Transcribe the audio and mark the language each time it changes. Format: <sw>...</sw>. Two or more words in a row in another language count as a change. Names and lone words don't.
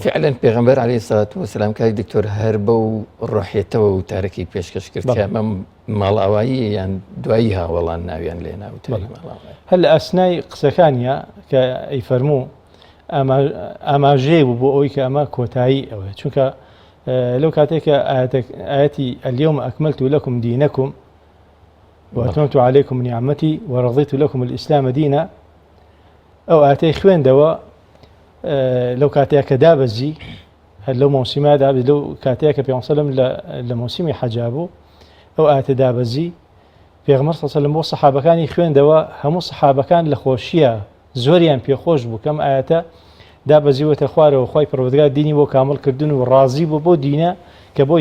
<ckb>فعلا پێغەمبەر</ckb> <ar>عەلەیهی سەڵات وەسەلام</ar> <ckb>کاک دکتۆر هەر بەو ڕۆحیەتەوە وتارەکەی پێشکەش کرد کە ئەمە ماڵ ئاوایی یان دوایی هاوڵان ناویان لێنا وتاری ماڵ ئاوایی هەر لە ئەسنای قسەکانیە کە ئەیفەرموو ئاماژەیە بوو بۆ ئەوەی کە ئەمە کۆتایی ئەوەیە چونکە لەو کاتێک کە ئاەتی</ckb> <ar>اليوم أكملت لكم دينكم وأتممت عليكم نعمتي ورضيت لكم الإسلام دينا</ar> <ckb>ئەو ئاتەی خوێندەوە لەو کاتەیە کە دابەزی هەر لەو مۆسیما دابێت لەو کاتەیە کە پێغەمبەر</ckb> <ar>صلی الله علیه و سلم</ar> <ckb>لە مۆسیمی حەجا بوو ئەو ئاتە دابەزی پێغەمبەر</ckb> <ar>صلی الله علیه و سلم</ar> <ckb>بۆ سەحابەکانی خوێندەوە هەموو سەحابەکان لە خۆشیە زۆریان پێخۆش بوو کەم ئاەتە دابەزیوەتە خوارەوە خی پەروەردگار دینی بۆ کامل کردن و ڕازی بوو بۆ دینە کە بۆی</ckb>